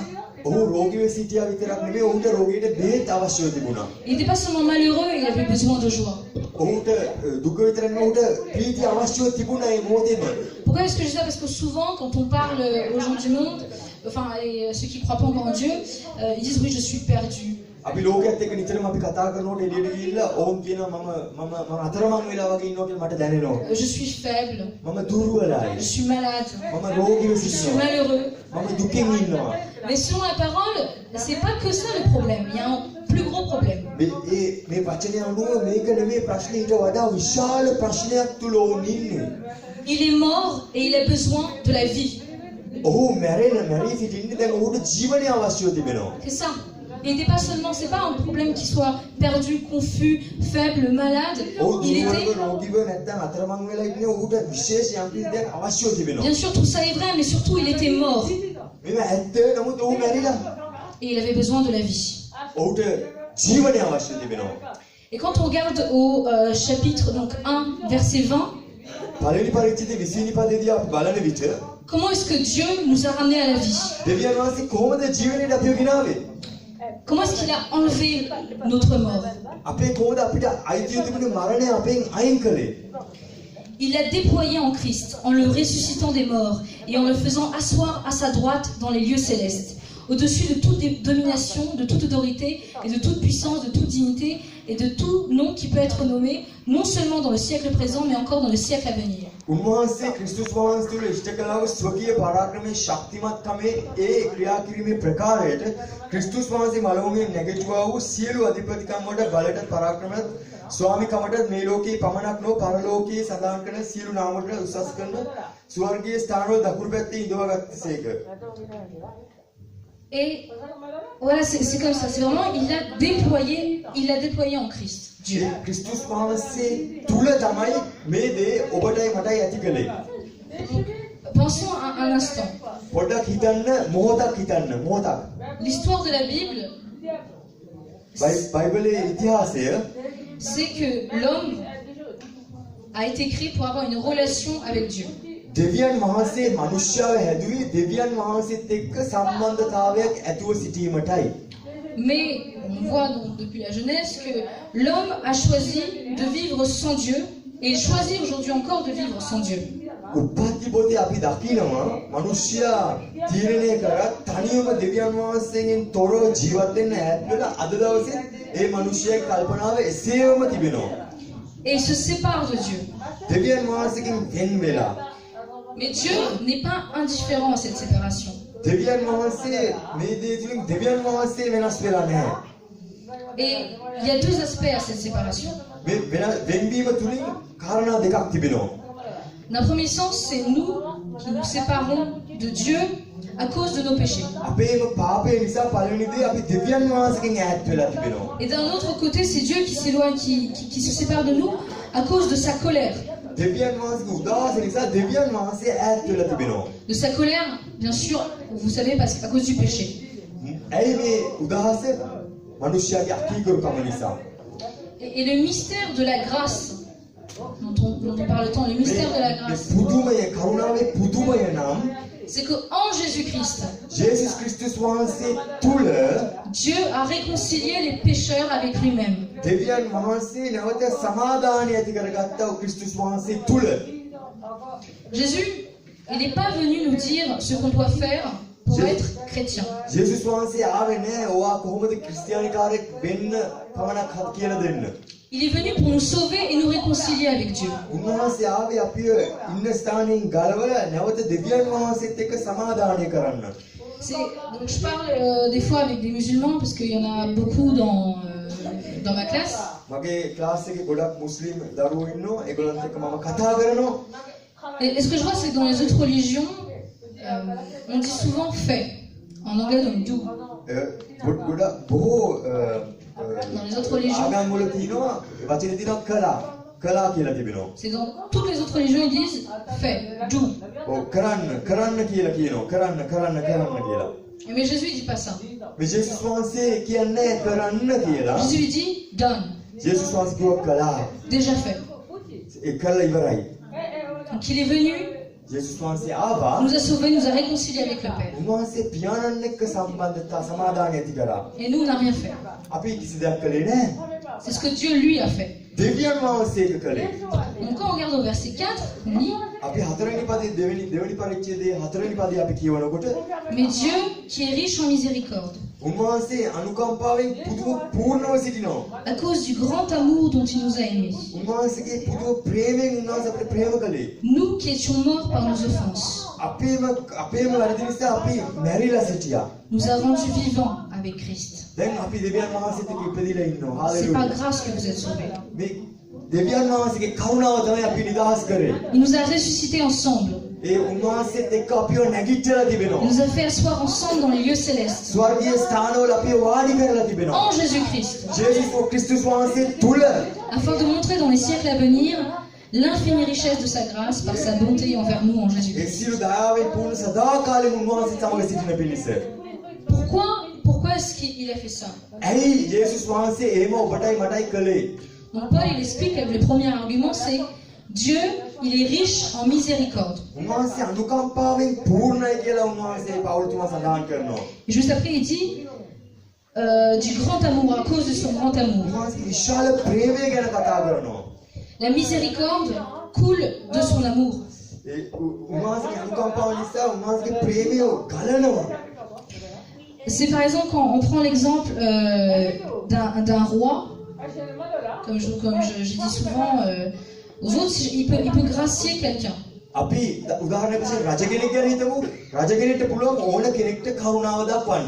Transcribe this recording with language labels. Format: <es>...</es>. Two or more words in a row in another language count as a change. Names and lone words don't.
<si>ඔහු රෝගීව සිටියා විතරක් නෙමෙයි ඔහුට රෝගීට බෙහෙත් අවශ්‍ය තිබුණා.</si> <fr>Il n'était pas seulement malheureux, il avait besoin de joie.</fr> <si>ඔහුට දුක විතරක් නෙමෙයි ඔහුට ප්‍රීතිය අවශ්‍ය තිබුණා ඒ මොහොතේම.</si> <fr>Pourquoi est-ce que je dis ça? Parce que souvent, quand on parle aux gens du monde, enfin ceux qui ne croient pas encore en Dieu, ils disent oui, je suis perdu.</fr> <si>අපි ලෝකයේත් එක්ක නිතරම අපි කතා කරනකොට එළියට ගිහිල්ලා ඕම් කියනවා මම අතරමං වෙලා වගේ ඉන්නවා කියලා මට දැනෙනවා.</si> <fr>Je suis faible,</fr> <si>මම දුර්වලයි.</si> <fr>je suis malade,</fr> <si>මම රෝගීව</si> <fr>je suis</fr> <si>සිටිනවා.</si> <fr>malheureux.</fr> <si>මම දුකින් ඉන්නවා.</si> <fr>Mais selon la parole, c'est pas que ça le problème. Il y a un plus gros problème.</fr> <si>මේ වචනේ අනුව මේක නෙමෙයි ප්‍රශ්නේ ඊට වඩා විශාල ප්‍රශ්නයක් තුල වුන් ඉන්නේ.</si> <fr>Il est mort et il a besoin de la vie.</fr> <si>ඔහු මැරී සිටින්නේ දැන් ඔහුට ජීවනය අවශ්‍ය තිබෙනවා.</si> <fr>C'est ça. Il n'était pas seulement, c'est pas un problème qu'il soit perdu, confus, faible, malade. Il était.</fr> <si>රෝගීව නැත්නම් අතරමං වෙලා ඉන්නේ ඔහුට විශේෂ යම් කිසි දෙයක් අවශ්‍ය තිබෙනවා.</si> <fr>Bien sûr, tout ça est vrai, mais surtout, il était mort.</fr> <si>මේව ඇත්ත නමුත් ඔහු මැරිලා.</si> <fr>Et il avait besoin de la vie.</fr> <si>ඔහුට ජීවනය අවශ්‍ය තිබෙනවා.</si> <fr>Et quand on regarde au chapitre donc 1, verset 20,</fr> <si>පළවෙනි පරිච්ඡේදයේ 20 වෙනි පදයේදී අපි බලන විට</si> <fr>comment est-ce que Dieu nous a ramenés à la vie?</fr> <si>දෙවියන් වහන්සේ කොහොමද ජීවනයට අපිව ගෙනාවේ?</si> <fr>Comment est-ce qu'il a enlevé notre mort?</fr> <si>අපේ කොහොමද අපිට අයිතිය තිබුණේ මරණය අපෙන් අයින් කළේ?</si> <fr>Il l'a déployé en Christ, en le ressuscitant des morts et en le faisant asseoir à sa droite dans les lieux célestes, au-dessus de toute domination, de toute autorité et de toute puissance, de toute dignité et de tout nom qui peut être nommé, non seulement dans le siècle présent, mais encore dans le siècle à venir.</fr> <si>උන්වහන්සේ ක්‍රිස්තුස් වහන්සේ තුළ ඉෂ්ට කළා වූ ස්වකීය පරාක්‍රමයේ ශක්තිමත්කමේ ඒ ක්‍රියා කිරීමේ ප්‍රකාරයට ක්‍රිස්තුස් වහන්සේ මළවුන්ගෙන් නැගිටුවා වූ සියලු අධිපතිකම් වලට බලයට පරාක්‍රමයට ස්වාමිකමට මේ ලෝකේ පමණක් නොව පරලෝකයේ සදාන් කරන සියලු නාම වලට උසස් කරන ස්වර්ගීය ස්ථානවල දකුණු පැත්තේ ඉඳවගත්තසේක.</si> <fr>Et voilà, c'est comme ça. C'est vraiment, il l'a déployé en Christ. Dieu.</fr> <si>ක්‍රිස්තුස් වහන්සේ තුල තමයි මේ දේ ඔබටයි මටයි ඇති කළේ.</si> <fr>Pensons un instant.</fr> <si>පොඩ්ඩක් හිතන්න මොහොතක්.</si> <fr>L'histoire de la Bible,</fr> <si>බයිබලයේ ඉතිහාසය</si> <fr>c'est que l'homme a été créé pour avoir une relation avec Dieu.</fr> <si>දෙවියන් වහන්සේ මනුෂ්‍යව හැදුවේ දෙවියන් වහන්සේත් එක්ක සම්බන්ධතාවයක් ඇතුව සිටීමටයි.</si> <fr>Mais on voit donc depuis la Genèse que l'homme a choisi de vivre sans Dieu et il choisit aujourd'hui encore de vivre sans Dieu.</fr> <si>උප්පත්ති පොතේ අපි දකිනවා මිනිස්සයා තීරණය කරා තනියම දෙවියන් වහන්සේගෙන් තොරව ජීවත් වෙන්න ඈත් වෙලා අද දවසේ ඒ මිනිස්සයාගේ කල්පනාව එසේම තිබෙනවා.</si> <fr>Et il se sépare de Dieu.</fr> <si>දෙවියන් වහන්සේගෙන් වෙන් වෙලා.</si> <fr>Mais Dieu n'est pas indifférent à cette séparation.</fr> <si>දෙවියන් වහන්සේ මේ දේ තුලින් දෙවියන් වහන්සේ වෙනස් වෙලා නැහැ.</si> <fr>Et il y a deux aspects à cette séparation.</fr> <si>මේ වෙන්වීම තුලින් කාරණා දෙකක් තිබෙනවා.</si> <fr>D'un premier sens, c'est nous qui nous séparons de Dieu à cause de nos péchés.</fr> <si>අපේම පාපය නිසා පළවෙනි දේ අපි දෙවියන් වහන්සේගෙන් ඈත් වෙලා තිබෙනවා.</si> <fr>Et d'un autre côté, c'est Dieu qui s'éloigne, qui se sépare de nous à cause de sa colère.</fr> <si>දෙවියන් වහන්සේගේ උදාස නිසා දෙවියන් වහන්සේ ඈත් වෙලා තිබෙනවා.</si> <fr>De sa colère, bien sûr, vous savez, parce qu'à cause du péché.</fr> <si>ඇයි මේ උදාස මිනිස්යාගේ අකීකරුකම නිසා.</si> <fr>Et le mystère de la grâce, dont on parle tant, le mystère de la grâce,</fr> <si>පුදුමය කරුණාවේ පුදුමය නම්</si> <fr>c'est qu'en Jésus-Christ,</fr> <si>ජේසුස් ක්‍රිස්තුස් වහන්සේ තුල</si> <fr>Dieu a réconcilié les pécheurs avec lui-même.</fr> <si>දෙවියන් වහන්සේ නැවත සමාදානය ඇති කරගත්තා ක්‍රිස්තුස් වහන්සේ තුල.</si> <fr>Jésus, il n'est pas venu nous dire ce qu'on doit faire pour être chrétien.</fr> <si>ජේසුස් වහන්සේ ආවේ නෑ ඔයා කොහොමද ක්‍රිස්තියානිකාරයෙක් වෙන්න පමණක් කියලා දෙන්න.</si> <fr>Il est venu pour nous sauver et nous réconcilier avec Dieu.</fr> <si>උන්වහන්සේ ආවේ අපිව ඉන්න ස්ථානයෙන් ගලවලා නැවත දෙවියන් වහන්සේත් එක්ක සමාදානය කරන්න.</si> <fr>Donc je parle des fois avec des musulmans parce qu'il y en a beaucoup dans ma classe.</fr> <si>මගේ ක්ලාස් එකේ ගොඩක් මුස්ලිම් දරුවෝ ඉන්නවා. ඒගොල්ලන්ත් එක්ක මම කතා කරනවා.</si> <fr>Et ce que je vois, c'est que dans les autres religions, on dit souvent fait. En anglais, on do.</fr> <si>ගොඩක් බොහෝ</si> <fr>Dans les autres religions,</fr> <si>ආගම් වල තියෙනවා වචන තියෙනවා කළා කියලා තිබෙනවා.</si> <fr>c'est dans toutes les autres religions, ils disent fait, do.</fr> <si>ඔව් කරන්න කියලා කියනවා. කරන්න කියලා.</si> <fr>Mais Jésus, il dit pas ça.</fr> <si>මේ ජේසුස් වහන්සේ කියන්නේ කරන්න කියලා.</si> <fr>Jésus, il dit done.</fr> <si>ජේසුස් වහන්සේ කිව්වා කළා.</si> <fr>Déjà fait.</fr> <si>ඒ කළා ඉවරයි.</si> <fr>Donc il est venu,</fr> <si>ජේසුස් වහන්සේ ආවා.</si> <fr>nous a sauvés, nous a réconciliés avec le Père.</fr> <si>උන්වහන්සේ පියාණන් එක්ක සම්බන්ධතා සමාදානය ඇති කරා.</si> <fr>Et nous, on n'a rien fait.</fr> <si>අපි කිසි දෙයක් කළේ නැහැ.</si> <fr>C'est ce que Dieu, lui, a fait.</fr> <si>දෙවියන් වහන්සේ ඒක කළේ.</si> <fr>Donc quand on regarde au verset 4, on lit</fr> <si>අපි හතරවෙනි පදේ දෙවෙනි පරිච්ඡේදයේ හතරවෙනි පදේ අපි කියවනකොට</si> <fr>mais Dieu qui est riche en miséricorde,</fr> <si>උන්වහන්සේ අනුකම්පාවෙන් පූර්ණව සිටිනවා.</si> <fr>à cause du grand amour dont il nous a aimés,</fr> <si>උන්වහන්සේගේ පුදුම ප්‍රේමයෙන් උන්වහන්සේ අපිට ප්‍රේම කළේ.</si> <fr>nous qui étions morts par nos offenses,</fr> <si>අපේම වැරදි නිසා අපි මැරිලා සිටියා.</si> <fr>nous a rendus vivants avec Christ.</fr> <si>දැන් අපි දෙවියන් වහන්සේත් එක්ක ඉපදිලා ඉන්නවා.</si> <fr>C'est par හාලෙලූයා. grâce que vous êtes sauvés.</fr> <si>මේ දෙවියන් වහන්සේගේ කරුණාව තමයි අපි නිදහස් කරේ.</si> <fr>Il nous a ressuscités ensemble.</fr> <si>ඒ උන්වහන්සේත් එක්ක අපිව නැගිටලා</si> <fr>Il</fr> <si>තිබෙනවා.</si> <fr>nous a fait asseoir ensemble dans les lieux célestes.</fr> <si>ස්වර්ගීය ස්ථානවල අපිව වාඩි කරලා තිබෙනවා.</si> <fr>En Jésus-Christ.</fr> <si>ජේසුස් ක්‍රිස්තුස් වහන්සේ තුල</si> <fr>Afin de montrer dans les siècles à venir l'infinie richesse de sa grâce par sa bonté envers nous en ඒ Jésus-Christ.</fr> <si>සියලු දයාවෙන් පූර්ණ සදාකාලෙම උන්වහන්සේ සමග සිටින පිණිස.</si> <fr>Pourquoi est-ce qu'il a fait ça?</fr> <si>ඇයි ජේසුස් වහන්සේ එහෙම ඔබටයි මටයි කළේ?</si> <fr>Donc Paul, il explique que le premier argument, c'est Dieu, il est riche en miséricorde.</fr> <si>උන්වහන්සේ අනුකම්පාවෙන් පූර්ණයි කියලා උන්වහන්සේ පෞල්තුමා සඳහන් කරනවා.</si> <fr>Et juste après, il dit du grand amour, à cause de son grand amour.</fr> <si>උන්වහන්සේ විශාල ප්‍රේමය ගැන කතා කරනවා.</si> <fr>La miséricorde coule de son amour.</fr> <si>ඒ උන්වහන්සේගේ අනුකම්පාව නිසා උන්වහන්සේගේ ප්‍රේමය ගලනවා.</si> <fr>C'est par exemple quand on prend l'exemple d'un roi, comme je dis souvent aux autres, il peut gracier quelqu'un.</fr> <si>අපි උදාහරණයක් වශයෙන් රජ කෙනෙක් ගැන හිතමු. රජ කෙනෙක්ට පුළුවන් ඕන කෙනෙක්ට කරුණාව දක්වන්න.</si>